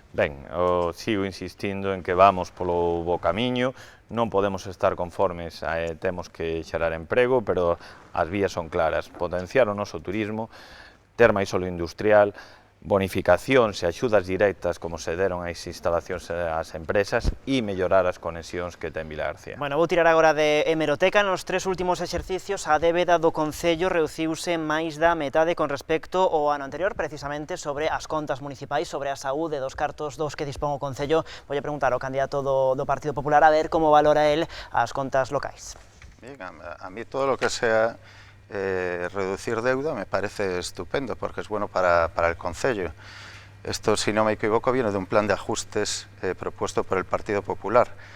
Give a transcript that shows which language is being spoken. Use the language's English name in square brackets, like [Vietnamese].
[Galician] Ben, sigo insistindo en que vamos polo bo camiño, non podemos estar conformes, temos que xerar emprego, pero as vías son claras, potenciar o noso turismo, ter máis solo industrial, bonificacións e axudas directas como se deron as instalacións ás empresas e mellorar as conexións que ten Vilagarcía. Bueno, vou tirar agora de hemeroteca. Nos 3 últimos exercicios a débeda do Concello reduciuse máis da metade con respecto ao ano anterior, precisamente sobre as contas municipais, sobre a saúde dos cartos dos que dispón o Concello. Vou preguntar ao candidato do Partido Popular a ver como valora el as contas locais. [Spanish] Bien, a mí todo lo que sea reducir deuda me parece estupendo porque es bueno para el Concello. Esto, si no me equivoco, viene de un plan de ajustes propuesto por el Partido Popular.